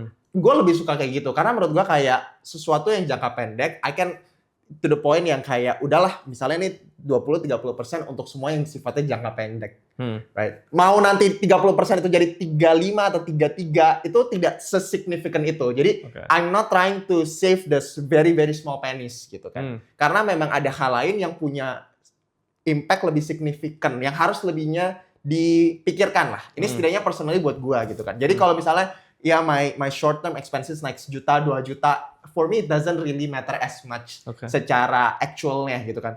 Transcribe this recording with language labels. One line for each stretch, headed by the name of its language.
Indonesian: Gue lebih suka kayak gitu, karena menurut gue kayak sesuatu yang jangka pendek,
English: I can to the point
Indonesian: yang kayak udahlah misalnya nih 20-30% untuk semua yang sifatnya jangka pendek. Right? Mau nanti 30% itu jadi 35 atau 33 itu tidak sesignifikan itu.
English: Jadi I'm not trying to save the very very small pennies
Indonesian: gitu kan. Karena memang ada hal lain yang punya impact lebih signifikan yang harus lebihnya dipikirkan lah. Ini setidaknya personally buat gua gitu kan. Jadi kalau misalnya ya
English: my short term expenses
Indonesian: naik 1 juta, 2 juta,
English: for me it doesn't really matter as much
Indonesian: secara actualnya gitu kan.